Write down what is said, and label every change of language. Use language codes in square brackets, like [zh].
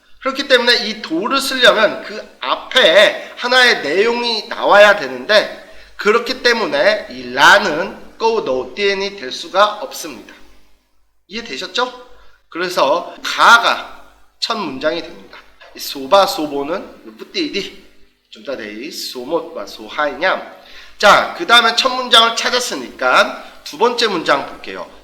[ko] 그렇기 때문에 이 도를 쓰려면 그 앞에 하나의 내용이 나와야 되는데 그렇기 때문에 이 라는 [vi] câu đầu tiên [ko] 이 될 수가 없습니다. 이해되셨죠? 그래서 가가 첫 문장이 됩니다. [vi] số 3, số 4는 bút tỉ đi. chúng ta thấy số 1 và số 2 nha. [ko] 자, 그 다음에 첫 문장을 찾았으니까 두 번째 문장 볼게요.